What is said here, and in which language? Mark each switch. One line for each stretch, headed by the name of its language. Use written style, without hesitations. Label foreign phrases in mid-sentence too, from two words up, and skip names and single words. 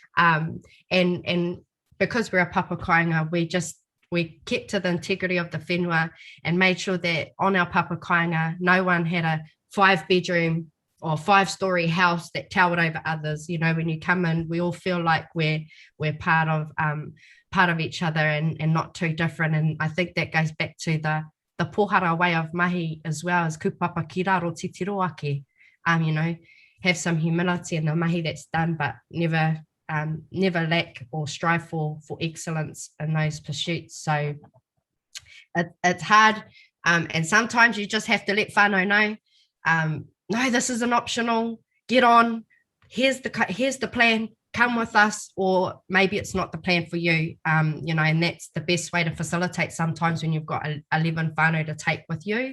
English: And because we're a Papakoinga, we kept to the integrity of the whenua and made sure that on our Papakoinga, no one had a 5-bedroom or 5-story house that towered over others. You know, when you come in, we all feel like we're part of each other and not too different. And I think that goes back to the pohara way of mahi as well, as
Māori: kupapa ki raro te tiro ake.
English: You know, have some humility in the mahi that's done, but never lack or strive for excellence in those pursuits. So it's hard, and sometimes you just have to let whānau know, no, this isn't optional, get on, here's the plan, come with us, or maybe it's not the plan for you, you know, and that's the best way to facilitate sometimes when you've got 11 whānau to take with you.